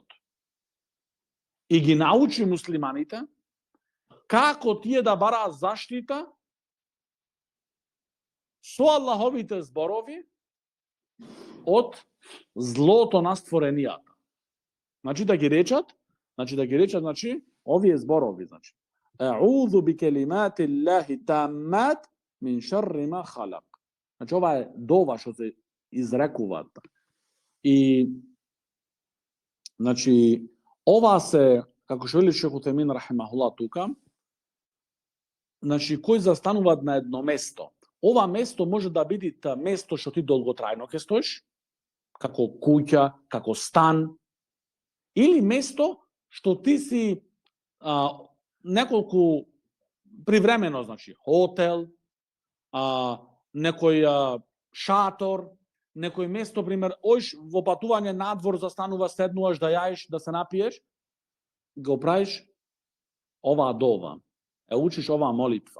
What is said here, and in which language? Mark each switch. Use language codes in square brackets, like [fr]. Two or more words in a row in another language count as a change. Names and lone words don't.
[mk] И ги научи муслиманите како тие да бараат заштита со Аллаховите зборови од злото на створенијата. Значи да ги речат, овие зборови, значи [ar] أعوذ بكلمات الله التامات من شر ما خلق. [mk] Значи ова е дова што се изрекуваат. И значи ова се, како што вели шех Утемин рахимахуллах тука, значи кои застануваат на едно место. Ова место може да биде место што ти долготрајно ќе стоиш, како куќа, како стан, или место што ти си неколку привремено, значи хотел, некој шатор, некој место, пример, оиш во патување надвор, застанува, седнуваш да јаеш, да се напиеш, го правиш оваа дова, учиш оваа молитва.